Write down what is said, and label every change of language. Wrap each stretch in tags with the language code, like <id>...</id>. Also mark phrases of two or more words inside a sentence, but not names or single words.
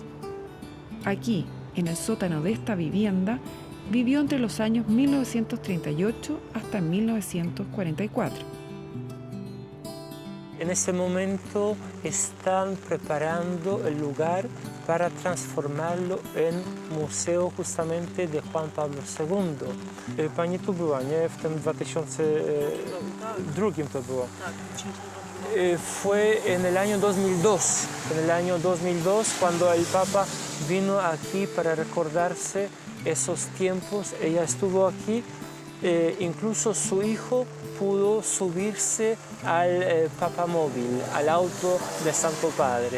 <es>Aquí, en el sótano de esta vivienda, vivió entre los años 1938 hasta 1944. En ese momento están preparando el lugar para transformarlo en museo justamente de Juan Pablo II.</es> <pl>Pani tu była, nie? W tym 2002 to było.</pl> <es>Fue en el año 2002. En el año 2002 cuando el Papa vino aquí para recordarse esos tiempos. Ella estuvo aquí, incluso su hijo pudo subirse al papamóvil, al auto de Santo Padre.</es>